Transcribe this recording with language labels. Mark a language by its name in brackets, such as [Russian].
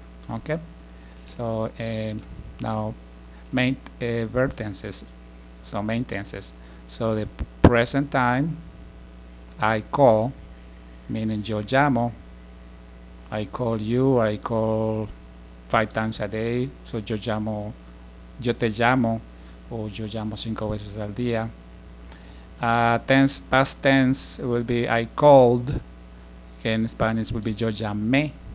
[English] Okay? So now main verb tenses. So main tenses. So the present time, I call, meaning [Spanish] yo llamo. [English] I call you, or I call 5 times a day. [Spanish] So yo llamo, yo te llamo, o yo llamo 5 veces al día. [English] Past tense will be I called. Okay, in Spanish will be [Spanish] yo llamé.